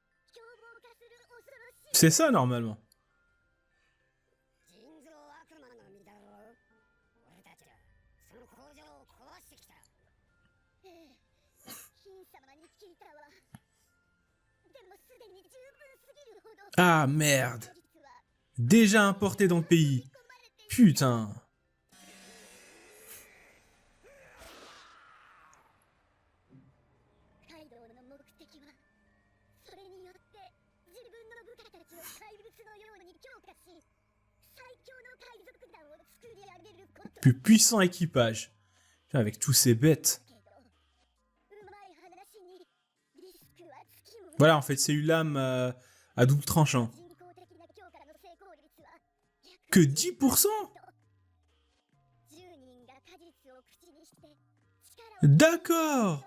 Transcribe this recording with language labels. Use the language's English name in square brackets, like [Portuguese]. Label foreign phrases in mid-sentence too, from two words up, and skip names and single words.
[French] C'est ça normalement. [Japanese] 人造悪魔の実だろう。俺たちらその工場を壊してきた。金様に聞いたわ。でもすでに十分すぎるほど。 [French] Ah merde. Déjà importé dans le pays. Putain. [Japanese] カイドウの目的はそれによって自分の部下たちを怪物のように強化し最強の海賊団を作り上げること。 [French] Plus puissant équipage. Putain, avec tous ces bêtes. Voilà, en fait, c'est une lame à double tranchant. Que 10%? D'accord.